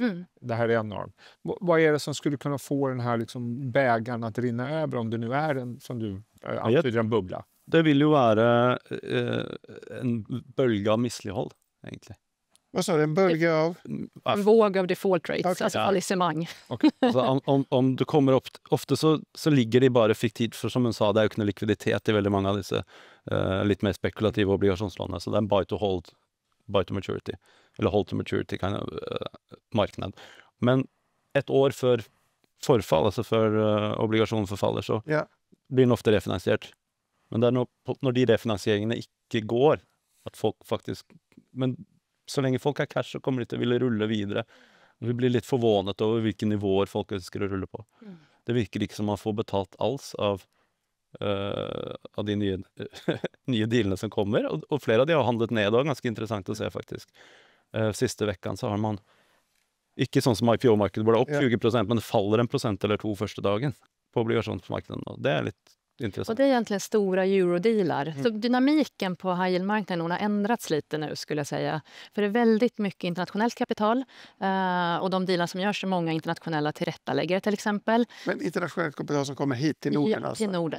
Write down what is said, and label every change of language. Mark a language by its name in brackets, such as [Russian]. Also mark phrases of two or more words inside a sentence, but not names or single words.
[Swedish] Det här är enormt. Vad är det som skulle kunna få den här liksom bägaren att rinna över om det nu är en, som du antyder, en bubbla? [Norwegian] Det vill ju vara en bölge av misslighold, egentligen. [Swedish] Vad sa du? En bölge av? En våg av [English] default rates, [Swedish] Okay. alltså fallissemang. [Norwegian] Okay. Altså, om du kommer upp, ofte så ligger de bare fiktivt, for som hun sa, det er jo ikke noe likviditet i veldig mange av disse litt mer spekulative obligasjonslånene, så det er en [English] buy to hold, buy to maturity, [Norwegian] eller [English] hold to maturity kind of [Norwegian] marknad. Men et år før forfall, altså før obligasjonen forfaller, så blir den ofte refinansiert. Men det er når de refinansieringen ikke går, at folk faktisk... [Swedish] Men så länge folk har cash så kommer de [Norwegian] til å ville rulle videre. Vi blir litt forvånet over hvilke nivåer folk ønsker å rulle på. Det virker ikke som man får betalt alls av de nye dealene som kommer. Og flere av de har handlet ned, og ganske interessant å se faktisk. Siste vekkan så har man ikke sånn som IPO-markedet, hvor det er opp 20%, men det faller 1% eller 2% første dagen på obligasjonsmarkedet. Og det er litt [Swedish] Och intressant. det är egentligen stora eurodealar. Så dynamiken på high yield-marknaden har ändrats lite nu skulle jag säga. För det är väldigt mycket internationellt kapital och de dealar som görs är många internationella tillrättaläggare till exempel. Men internationellt kapital som kommer hit till Norden Ja, alltså? till Norden.